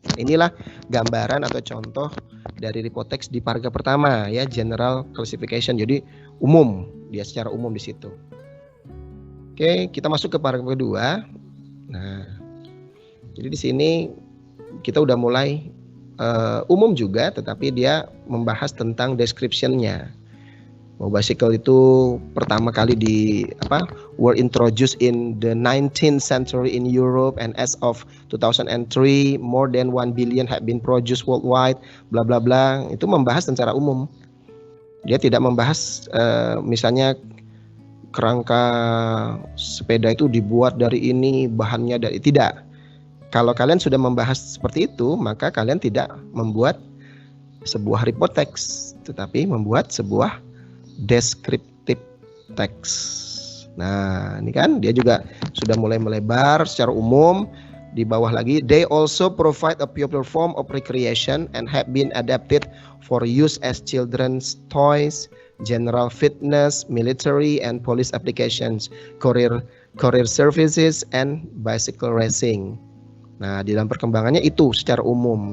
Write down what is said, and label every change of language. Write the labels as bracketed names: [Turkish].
[Indonesian] Inilah gambaran atau contoh dari report text di paragraf pertama ya, general classification. Jadi umum, dia secara umum di situ. Oke, kita masuk ke paragraf kedua. Nah, jadi di sini kita udah mulai umum juga, tetapi dia membahas tentang description-nya. [English] Bicycle [Indonesian] itu pertama kali [English] were introduced in the 19th century in Europe, and as of 2003 more than 1 billion have been produced worldwide, bla bla bla. [Indonesian] Itu membahas secara umum. Dia tidak membahas misalnya kerangka sepeda itu dibuat dari ini, bahannya dari, tidak. Kalau kalian sudah membahas seperti itu, maka kalian tidak membuat sebuah report text, tetapi membuat sebuah descriptive text. Nah, ini kan dia juga sudah mulai melebar secara umum. Di bawah lagi, [English] they also provide a popular form of recreation and have been adapted for use as children's toys, general fitness, military and police applications, courier services and bicycle racing. [Indonesian] Nah, di dalam perkembangannya itu secara umum.